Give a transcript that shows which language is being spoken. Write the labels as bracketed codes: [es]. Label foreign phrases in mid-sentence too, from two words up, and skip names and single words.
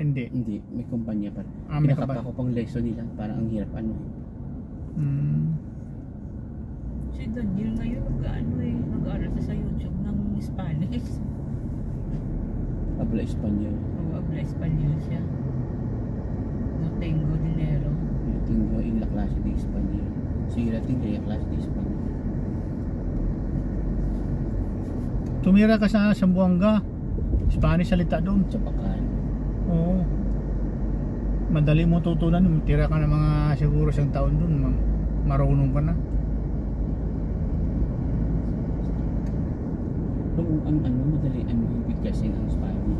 [tl] Hindi, may kumpanya pa. May Pinakapa ko pang lesson nila. Parang ang hirap ano. Si Daniel ngayon nag-aaral sa YouTube ng Spanish. [es] Habla Espanyol. [tl] Oo, [es] habla Espanyol [tl] siya. [es] No tengo dinero. No tengo en la clase de Espanyol. Sira tengo la clase de Espanyol. [tl] Tumira ka sa Zamboanga. Spanish salita doon. Sa Bacan. Oo. Madali mo tutunan. Tira ka ng mga siguro 1 taon doon. Marunong ka na. Ang madali ibig kasi ng Spanish.